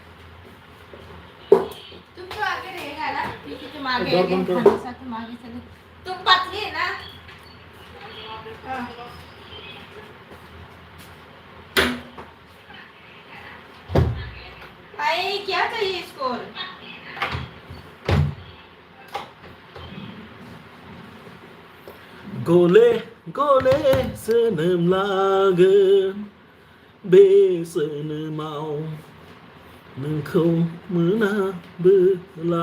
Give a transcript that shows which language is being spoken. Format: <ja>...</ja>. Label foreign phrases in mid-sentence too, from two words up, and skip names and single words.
<hi>तुम तो आगे रहेगा ना पीछे तुम आगे दौड़ आगे बंद करो। हमेशा तुम आगे चले तुम पतली है ना हाँ। भाई क्या चाहिए इसको</hi> <brx>गले गले जोनोम लागोन बे जोनोमाव नोंखौ मोनाबोला</brx>